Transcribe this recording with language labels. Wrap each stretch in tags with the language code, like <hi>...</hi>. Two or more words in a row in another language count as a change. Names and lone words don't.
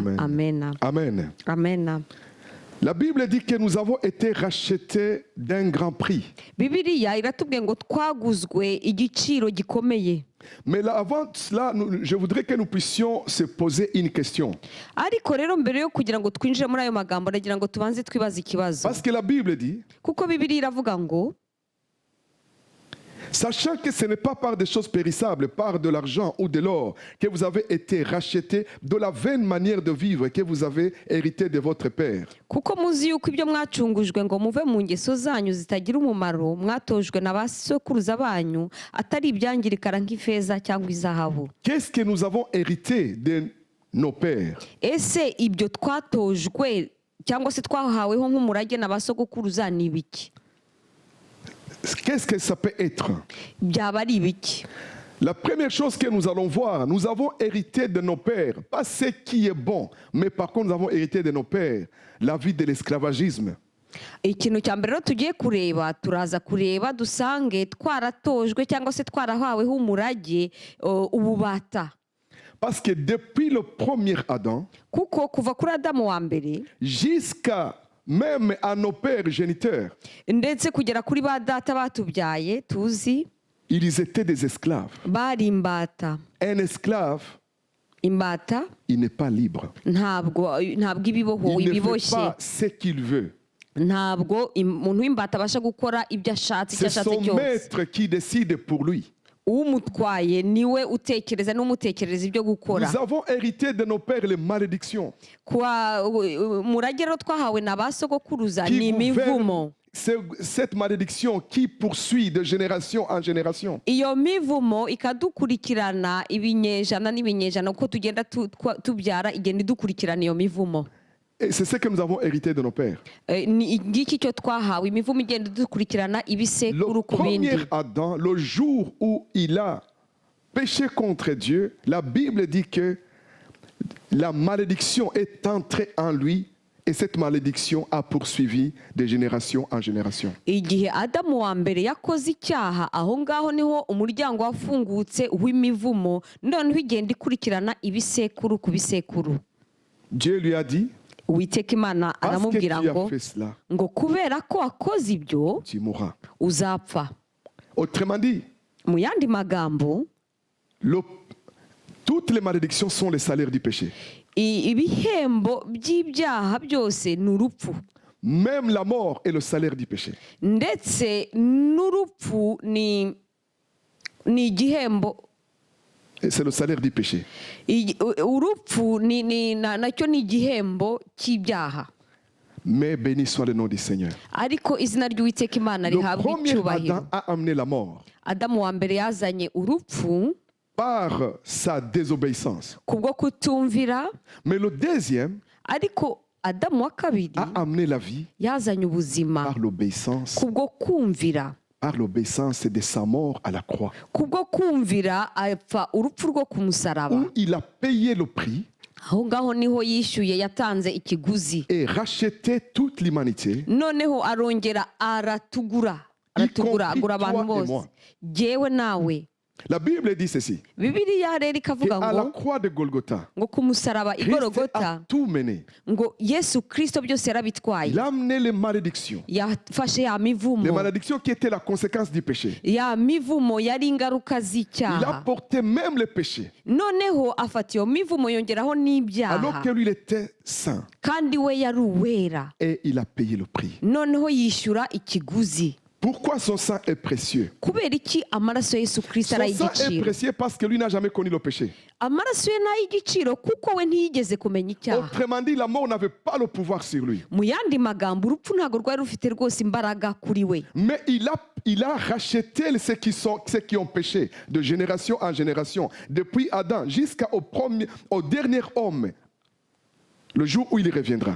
<fr>Amen. Amen. Amen. La Bible dit que nous avons été rachetés d'un grand prix.</fr> <rw>Bibiliya iratubwiye ngo twaguzwe igiciro gikomeye.</rw> <fr>Mais là, avant cela, je voudrais que nous puissions se poser une question.</fr> <rw>Ariko rero mbere yo kugira ngo twinjire muri ayo magambo, nagira ngo tubanze twibaze ikibazo.</rw> <fr>Parce que la Bible dit,</fr> <rw>Kuko Bibiliya iravuga ngo,</rw> <fr>sachant que ce n'est pas par des choses périssables, par de l'argent ou de l'or, que vous avez été rachetés de la vaine manière de vivre que vous avez hérité de votre Père.</fr> <rw>kuko muzi yuko ibyo mwacungujwe ngo muve mu ngeso zanyu zitagira umumaro mwatojwe na ba sokuruza banyu, atari ibyangirikara nk'ifeza cyangwa izahabu.</rw> <fr>Qu'est-ce que nous avons hérité de nos pères?</fr> <rw>Ese ibyo twatojwe cyangwa se twahaweho nk'umurage na ba sokuruza ni ibiki?</rw> <fr>Qu'est-ce que ça peut être?</fr> <rw>Byaba ari ibiki?</rw> <fr>La première chose que nous allons voir, nous avons hérité de nos pères, pas ce qui est bon, mais par contre nous avons hérité de nos pères la vie de l'esclavagisme.</fr> <rw>Ikintu cya mbere rero tugiye kureba, turaza kureba dusange twaratojwe cyangwa se twarahaweho umurage ububata.</rw> <fr>Parce que depuis le premier Adam,</fr> <rw>Kuko kuva kuri Adamu wa mbere</rw> <fr>jusqu'à même à nos pères géniteurs,</fr> <rw>ndetse kugera kuri ba data batubyaye tuzi,</rw> <fr>ils étaient des esclaves.</fr> <rw>bari imbata.</rw> <fr>Un esclave,</fr> <rw>Imbata</rw> <fr>il n'est pas libre.</fr> <rw>ntabwo ibiboho</rw> <fr>Il ne fait</fr> <rw>ibiboshye,</rw> <fr>pas ce qu'il veut.</fr> <rw>ntabwo umuntu w'imbata abasha gukora ibyo ashatse, icyo</rw> <fr>C'est</fr> <rw>ashatse</rw> <fr>son</fr> <rw>cyose.</rw> <fr>maître qui décide pour lui.</fr> <rw>Umutwaye niwe utekereza n'umutekereza ibyo gukora.</rw> <fr>Nous avons hérité de nos pères les malédictions</fr> <rw>Umurage rero twahawe na ba sogokuruza</rw> <fr>qui</fr> <rw>ni imivumo.</rw> <fr>cette malédiction qui poursuit de génération en génération.</fr> <rw>Iyo mivumo ikadukurikirana ibinyejana n'ibinyejana, uko tugenda tubyara igenda idukurikirana iyo mivumo.</rw> <fr>Et c'est ce que nous avons hérité de nos pères.</fr> <rw>Ni ngiki cyo twahawe, imivumo igenda idukurikirana ibisekuru</rw> <fr>Le</fr> <rw>ku bindi.</rw> <fr>premier Adam, le jour où il a péché contre Dieu, la Bible dit que la malédiction est entrée en lui et cette malédiction a poursuivi de génération en génération.</fr> <rw>Igihe Adamu wa mbere yakoze icyaha, aho ngaho niho umuryango wafungutse w'imivumo, noneho igenda ikurikirana ibisekuru ku bisekuru.</rw> <fr>Dieu lui a dit,</fr> <rw>Uwiteka Imana</rw> <fr>parce que tu</fr> <rw>aramubwira</rw> <fr>as</fr> <rw>ngo</rw> <fr>fait cela,</fr> <rw>ngo kubera ko wakoze ibyo</rw> <fr>tu mourras.</fr> <rw>uzapfa.</rw> <fr>Autrement dit,</fr> <rw>Mu yandi magambo,</rw> <fr>toutes les malédictions sont les salaires du péché.</fr> <rw>ibihembo by'ibyaha byose ni urupfu,</rw> <fr>Même la mort est le salaire du péché.</fr> <rw>ndetse n'urupfu ni igihembo.</rw> <fr>Et c'est le salaire du péché.</fr> <rw>Urupfu nacyo ni igihembo cy'ibyaha.</rw> <fr>Mais béni soit le nom du Seigneur.</fr> <rw>Ariko izina ry'Uwiteka Imana</rw> <fr>Le</fr> <rw>rihabwa</rw> <fr>premier</fr> <rw>icyubahiro.</rw> <fr>Adam a amené la mort</fr> <rw>Adamu wa mbere yazanye urupfu</rw> <fr>par sa désobéissance.</fr> <rw>kubwo kutumvira,</rw> <fr>Mais le deuxième</fr> <rw>ariko Adamu wa kabiri</rw> <fr>a amené la vie</fr> <rw>yazanye ubuzima</rw> <fr>par l'obéissance.</fr> <rw>kubwo kumvira.</rw> <fr>Par l'obéissance de sa mort à la croix.</fr> <rw>Kubwo kumvira apfa urupfu rwo ku musaraba.</rw> <fr>Où il a payé le prix</fr> <rw>Aho ngaho niho yishyuye, yatanze ikiguzi.</rw> <fr>et racheté toute l'humanité.</fr> <rw>Noneho arongera aratugura agura abantu bose, jyewe nawe.</rw> <fr>La Bible dit ceci.</fr> <rw>Bibiliya rero ikavuga</rw> <fr>À la</fr> <rw>ngo</rw> <fr>croix de Golgotha,</fr> <rw>ngo ku musaraba</rw> <fr>Christ a</fr> <rw>igorogota,</rw> <fr>tout mené.</fr> <rw>ngo Yesu Kristo byose yarabitwaye.</rw> <fr>Il a amené les malédictions.</fr> <rw>Yafashe ya</rw> <fr>Les</fr> <rw>mivumo,</rw> <fr>malédictions qui étaient la conséquence du péché.</fr> <rw>ya mivumo yari ingaruka</rw> <fr>Il a</fr> <rw>z'icyaha.</rw> <fr>porté même les péchés.</fr> <rw>Noneho afata iyo mivumo yongeraho</rw> <fr>Alors</fr> <rw>n'ibyaha,</rw> <fr>que lui, il était saint.</fr> <rw>kandi we yari uwera.</rw> <fr>Et il a payé le prix.</fr> <rw>Noneho yishyura ikiguzi.</rw> <fr>Pourquoi son sang est précieux?</fr> <rw>Kubera iki amaraso ya Yesu Kristo ari</rw> <fr>Son sang est</fr> <rw>ay'igiciro?</rw> <fr>précieux parce que lui n'a jamais connu le péché.</fr> <rw>Amaraso ye ni ay'igiciro kuko we ntiyigeze kumenya icyaha.</rw> <fr>Autrement dit, la mort n'avait pas le pouvoir sur lui.</fr> <rw>Mu yandi magambo, urupfu ntabwo rwari rufite rwose imbaraga kuri we.</rw> <fr>Mais il a racheté ceux qui ont péché de génération en génération, depuis Adam au dernier homme, le jour où il reviendra.</fr>